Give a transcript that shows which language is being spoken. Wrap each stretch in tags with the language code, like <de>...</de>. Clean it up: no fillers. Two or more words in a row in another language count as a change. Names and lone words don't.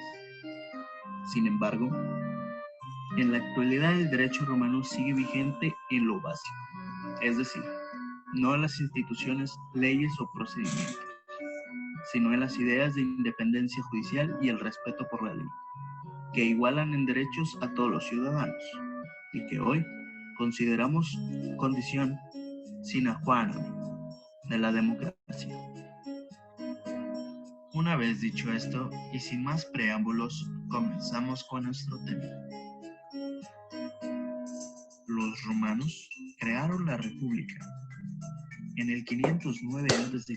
<es>Sin embargo, en la actualidad el derecho romano sigue vigente en lo básico, es decir, no en las instituciones, leyes o procedimientos, sino en las ideas de independencia judicial y el respeto por la ley, que igualan en derechos a todos los ciudadanos, y que hoy consideramos condición</es> <la>sine qua non</la> <es>de la democracia. Una vez dicho esto, y sin más preámbulos, comenzamos con nuestro tema. Los romanos crearon la República en el 509 a.C.</es>